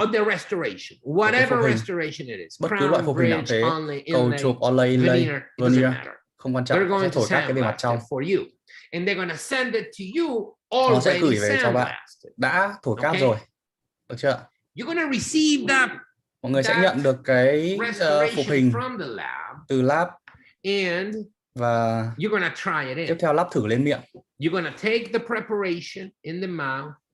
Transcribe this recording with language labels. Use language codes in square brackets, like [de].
[en] of the restoration, whatever restoration it is, [vi] bất cứ loại phục hình nào thế, cầu chụp, veneer, không quan trọng, họ sẽ thổi cát cái bề mặt trong. [en] And they're going to send it to you [vi] họ sẽ gửi [en] already [vi] về cho bạn đã thổi cát rồi, được chưa? [en] You're going to receive that. [vi] Mọi người sẽ nhận được cái phục hình từ lab, [en] and [vi] và [en] you're going to try it in. [vi] Tiếp theo lắp thử lên miệng. [en] You're going to take the preparation in the mouth.